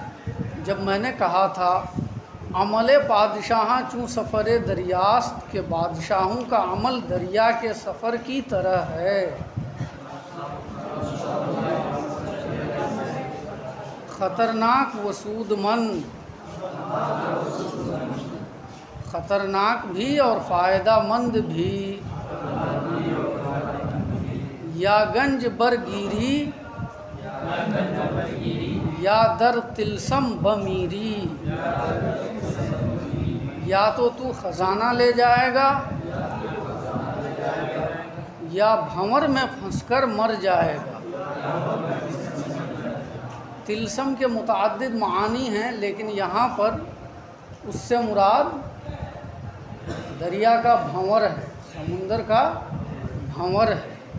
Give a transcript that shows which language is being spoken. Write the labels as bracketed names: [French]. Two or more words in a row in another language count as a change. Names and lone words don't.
[Urdu] جب میں نے کہا تھا [Persian] عمل پادشاہاں چوں سفر دریاست، [Urdu] کہ بادشاہوں کا عمل دریا کے سفر کی طرح ہے، [Persian] خطرناک و سود مند، [Urdu] خطرناک بھی اور فائدہ مند بھی، [Persian] یا گنج برگیری یا در تلسم بمیری، [Urdu] یا تو خزانہ لے جائے گا یا بھنور میں پھنس کر مر جائے گا۔ تلسم کے متعدد معانی ہیں، لیکن یہاں پر اس سے مراد دریا کا بھنور ہے، سمندر کا بھنور ہے۔